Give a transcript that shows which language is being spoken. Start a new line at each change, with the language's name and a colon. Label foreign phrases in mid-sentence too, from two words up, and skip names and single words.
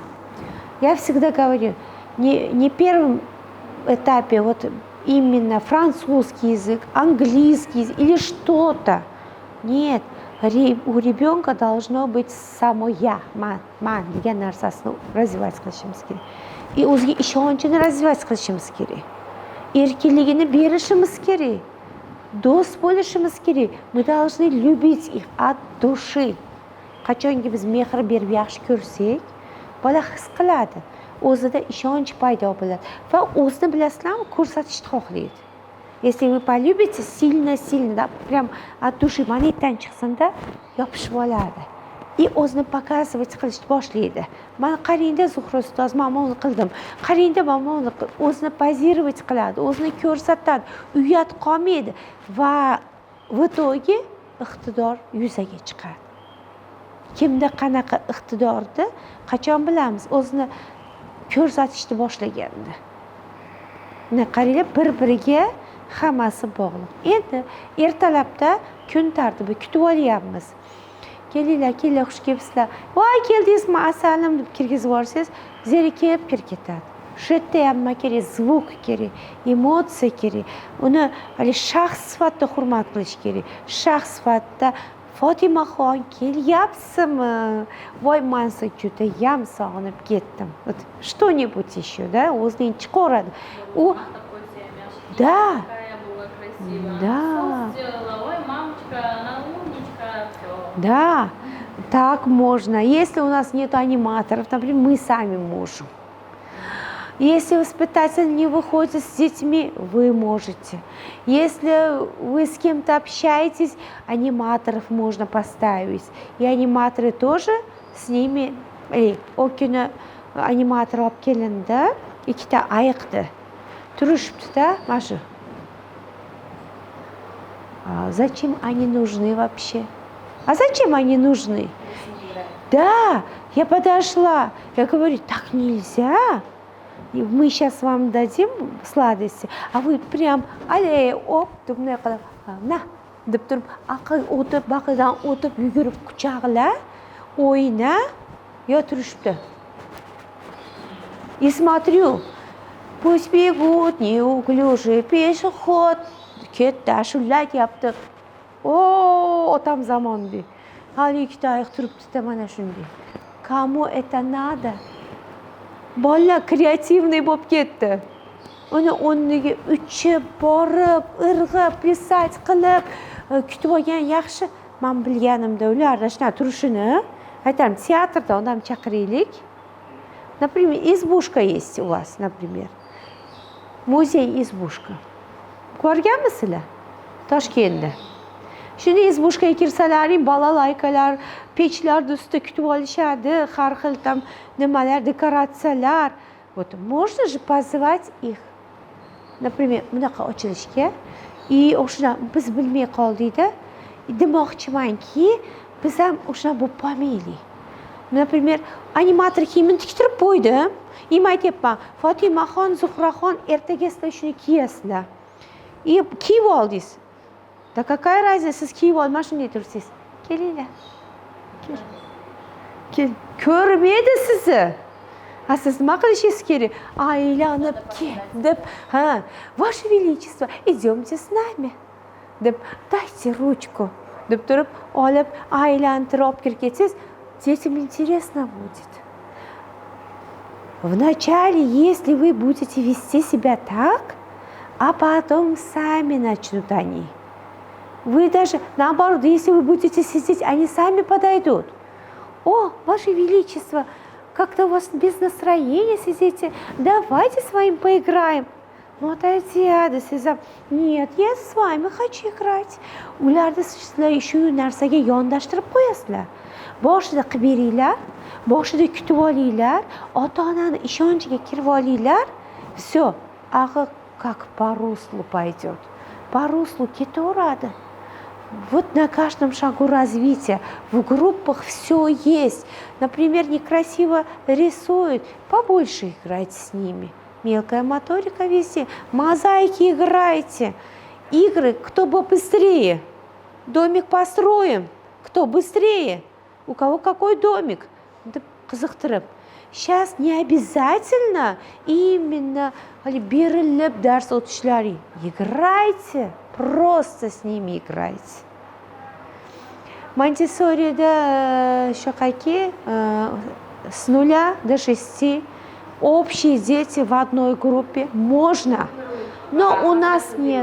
Russian: Я всегда говорю, не первом этапе вот именно французский язык, английский язык или что-то. Нет, у ребенка должно быть само я,
Uzbek: man degan narsasini развивать qilishimiz kerak. И o'ziga ishonchini развивать qilishimiz kerak. Erkinligini berishimiz kerak. Do'st bo'lishimiz kerak.
Russian: Мы должны любить их от души.
Uzbek: Qachonki biz mehr berib yaxshi ko'rsak, bola his qiladi, o'zida ishonch paydo bo'ladi va o'zini bilasizlarmi, ko'rsatishni xohlaydi.
Russian: Если вы полюбите сильно, да, прям от души
Uzbek: manetdan chiqsin-da, yopishib oladi. И o'zini показывать qilishni boshlaydi. Mana qarangda Zuhra ustoz, men buni qildim. Qarangda men buni o'zini pozировать qiladi, o'zini ko'rsatadi, uyat qolmaydi va
Russian: в итоге
Uzbek: iqtidor yuzaga chiqadi. Kimda qanaqa iqtidorni qachon bilamiz? O'zini ko'rsatishni boshlaganda. Mana qaranglar, bir-biriga hammasi bog'liq. Endi ertalabda kun tartibi kutib olyapmiz. Kelinglar, xush kelibsizlar. Voy, keldingizmi, asalim deb kirgizib yuborsangiz, zerikib kirib ketadi. Shu yerda ham nima kerak? Zvuk kerak, emotsiya kerak. Uni hali shaxs sifatida hurmat qilish kerak. Shaxs sifatida Fotimaxon, kelyapsizmi? Voy, men sizni judayam sog'inib ketdim.
Russian: Что-нибудь еще, да?
Uzbek: O'zining chiqaradi. U да.
Russian: Да. Ой, мамочка, она умничка, все. Да, так можно. Если у нас нет аниматоров, например, мы сами можем. Если воспитатель не выходит с детьми, вы можете. Если вы с кем-то общаетесь, аниматоров можно поставить. И аниматоры тоже с ними,
Uzbek: o kuni animator olib kelindi, ikkita ayiqdi. Turishibdi-da, mana shu.
Russian: Зачем они нужны вообще? А зачем они нужны? Да, я подошла, я говорю, так нельзя. И мы сейчас вам дадим сладости, а вы прям, оп,
Uzbek: deb bunday qilib, na, deb turib, aql o'tib, baqidan o'tib, yugurib quchog'la, o'yna, yo turishibdi.
Russian: И смотрю, пусть бегут неуклюжий пешеход,
Uzbek: ketdi, ashulatyapti. Otam zamonda. Hali ikkita oyoq turibdi-da, mana shunday.
Russian: Kому это надо?
Uzbek: Bolalar kreativniy bo'lib ketdi. Uni o'rniga uchib, borib, irg'ib, pisать qilib kutib olgan yaxshi. Men bilganimda ularda shuna turishini, aytaman, teatrda odam chaqiraylik.
Russian: Например, избушка есть у вас, например.
Uzbek: Muzey избушка. Ko'rganmisizlar? Toshkentda. Shuni izbushkaga kirsalaring, balalaykalar, pechlar ustida kutib olishadi, har xil tam nimalar, dekoratsiyalar.
Russian: Вот можно же позвать их. Например,
Uzbek: bunaqa ochilishga, и o'shuna biz bilmay qoldik-da. Demoqchimanki, biz ham o'shuna bo'lib qolmaylik. Например, animator kiyimini tiktirib qo'ydim. Aytyapman, Fotimaxon, Zuhraxon, ertaga sizlar shuni kiyasizlar. И kiyib oldingiz.
Russian: Да какая разница,
Uzbek: siz kiyib olmay shunday tursiz. Kelinglar. Kel. Ko'rmaydi sizni. Siz nima qilishingiz kerak? Aylanib deb,
Russian: Ваше Величество, идемте с нами. Deb, дайте ручку.
Uzbek: Deb turib, olib, aylantirib olib kirib ketsangiz,
Russian: детям интересно будет. Вначале, если вы будете вести себя так, а потом сами начнут они. Вы даже, наоборот, если вы будете сидеть, они сами подойдут. О, Ваше Величество, как-то у вас без настроения сидите, давайте с вами поиграем. Ну, отойди, sizlar, нет, я с вами хочу играть.
Uzbek: Ularda sizlar shu narsaga yondashtirib qo'yasizlar. Boshida qilib beringlar, boshida kutib olinglar, ota-onani ishonchiga kirib olinglar.
Russian: Все, aql как по руслу пойдет. По руслу ketaveradi. Вот на каждом шагу развития. В группах все есть. Например, некрасиво рисуют, побольше играйте с ними. Мелкая моторика везде. Мозаики играйте. Игры, кто быстрее. Домик построим. Кто быстрее. У кого какой домик. Qiziqtirib. Сейчас не обязательно именно
Uzbek: berilib dars o'tishlaring.
Russian: Играйте. Просто с ними играйте. Монтессорида шакаки с 0 до 6. Общие дети в одной группе можно, но у нас нет.